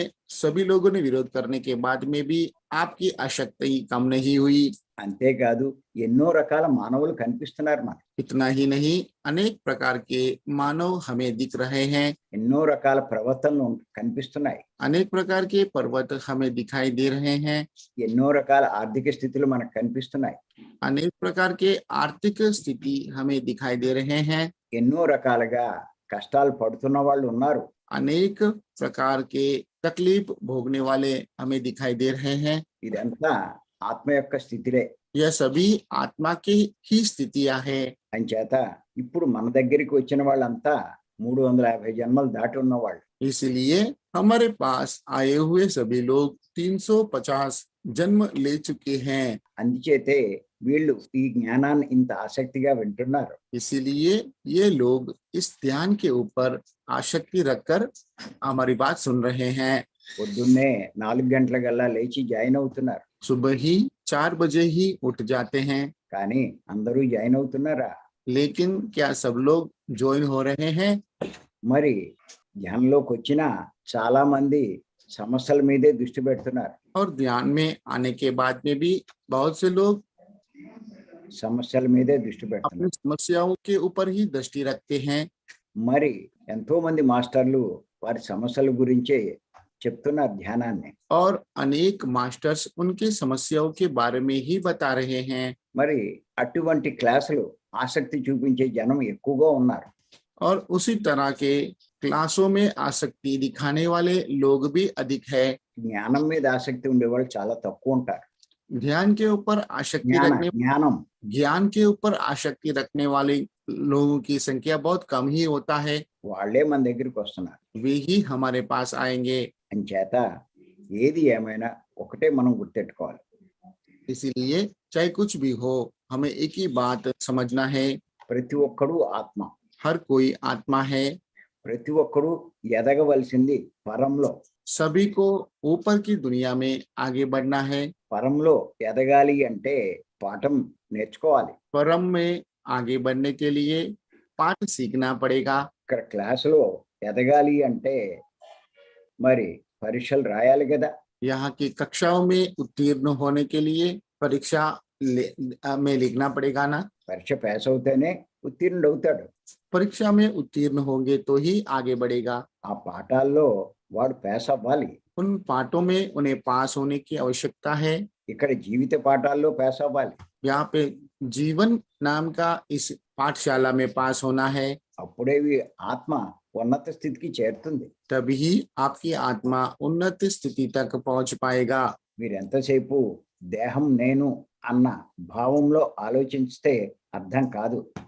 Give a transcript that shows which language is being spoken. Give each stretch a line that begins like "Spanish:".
Hindi: सभी लोगों ने विरोध करने के बाद में भी आपकी आसक्ति कम नहीं हुई।
Telugu: అంతేకాదు ఎన్నో రకాల మానవులు కనిపిస్తున్నారు మనకు.
Hindi: इतना ही नहीं, अनेक प्रकार के मानव हमें दिख रहे हैं,
Telugu: ఎన్నో రకాల ప్రవర్తనలు కనిపిస్తున్నాయి.
Hindi: अनेक प्रकार के पर्वत हमें दिखाई दे रहे हैं,
Telugu: ఎన్నో రకాల ఆర్థిక స్థితులు మనకు కనిపిస్తున్నాయి.
Hindi: अनेक प्रकार के आर्थिक स्थिति हमें दिखाई दे रहे हैं,
Telugu: ఎన్నో రకాలుగా కష్టాలు పడుతున్న వాళ్ళు ఉన్నారు.
Hindi: अनेक प्रकार के तकलीफ भोगने वाले हमें दिखाई दे रहे हैं।
Telugu: ఇదంతా ఆత్మ యొక్క స్థితిలే.
Hindi: यह सभी आत्मा की ही स्थितियां हैं।
Telugu: అంచేత ఇప్పుడు మన దగ్గరికి వచ్చిన వాళ్ళంతా 350 జన్మలు దాటి ఉన్నవాళ్ళు.
Hindi: इसलिए हमारे पास आए हुए सभी लोग 350 जन्म ले चुके हैं।
Telugu: అందుచేతే వీళ్ళు ఈ జ్ఞానాన్ని ఇంత ఆసక్తిగా వింటున్నారు.
Hindi: इसीलिए ये लोग इस ध्यान के ऊपर आसक्ति रखकर हमारी बात सुन रहे हैं।
Telugu: పొద్దున్నే 4 గంటలకల్లా లేచి జాయిన్ అవుతున్నారు.
Hindi: सुबह ही 4 बजे ही उठ जाते हैं,
Telugu: కానీ అందరూ జాయిన్ అవుతున్నారా?
Hindi: लेकिन क्या सब लोग ज्वाइन हो रहे हैं?
Telugu: మరి ధ్యానంలోకి వచ్చిన చాలా మంది సమస్యల మీదే దృష్టి పెడుతున్నారు.
Hindi: और ध्यान में आने के बाद में भी बहुत से लोग
Telugu: సమస్యల మీదే దృష్టి
Hindi: अपनी
Telugu: పెడుతున్నారు.
Hindi: समस्याओं के ऊपर ही दृष्टि रखते हैं।
Telugu: మరి ఎంతో మంది మాస్టర్లు వారి సమస్యల గురించే చెప్తున్నారు ధ్యానాన్ని.
Hindi: और अनेक मास्टर्स उनकी समस्याओं के बारे में ही बता रहे हैं।
Telugu: మరి అటువంటి క్లాసులు ఆసక్తి చూపించే జనం ఎక్కువగా ఉన్నారు.
Hindi: और उसी तरह के क्लासों में आसक्ति दिखाने वाले लोग भी अधिक है।
Telugu: జ్ఞానం మీద ఆసక్తి ఉండేవాళ్ళు చాలా తక్కువ ఉంటారు.
Hindi: ध्यान के ऊपर आसक्ति
Telugu: జ్ఞానం
Hindi: रखने
Telugu: జ్ఞానం
Hindi: ज्ञान के ऊपर आसक्ति रखने वाले लोगों की संख्या बहुत कम ही होता है,
Telugu: వాళ్ళే మన దగ్గరికి వస్తున్నారు.
Hindi: वे ही हमारे पास आएंगे।
Telugu: అంచేత ఏది ఏమైనా ఒకటే మనం గుర్తెట్టుకోవాలి.
Hindi: इसीलिए चाहे कुछ भी हो, हमें एक ही बात समझना है,
Telugu: ప్రతి ఒక్కడు ఆత్మ.
Hindi: हर कोई आत्मा है।
Telugu: ప్రతి ఒక్కడు ఎదగవలసింది పరంలో.
Hindi: सभी को ऊपर की दुनिया में आगे बढ़ना है।
Telugu: పరంలో ఎదగాలి అంటే పాఠం నేర్చుకోవాలి.
Hindi: परम में आगे बढ़ने के लिए पाठ सीखना पड़ेगा।
Telugu: ఇక్కడ క్లాసులో ఎదగాలి అంటే మరి పరీక్షలు రాయాలి కదా.
Hindi: यहाँ की कक्षाओं में उत्तीर्ण होने के लिए परीक्षा में लिखना पड़ेगा ना।
Telugu: పరీక్ష పాస్ అవుతేనే ఉత్తీర్ణుడు అవుతాడు.
Hindi: परीक्षा में उत्तीर्ण होंगे तो ही आगे बढ़ेगा।
Telugu: ఆ పాఠాల్లో వాడు పాస్ అవ్వాలి.
Hindi: उन पाठों में उन्हें पास होने की आवश्यकता है।
Telugu: ఇక్కడ జీవిత పాఠాల్లో పాస్ అవ్వాలి.
Hindi: यहाँ पे जीवन नाम का इस पाठशाला में पास होना है,
Telugu: అప్పుడే ఆత్మ ఉన్నత స్థితికి చేరుతుంది.
Hindi: तभी आपकी आत्मा उन्नत स्थिति तक पहुंच पाएगा।
Telugu: మీరు ఎంతసేపు దేహం నేను అన్న భావంలో ఆలోచిస్తే అర్థం కాదు.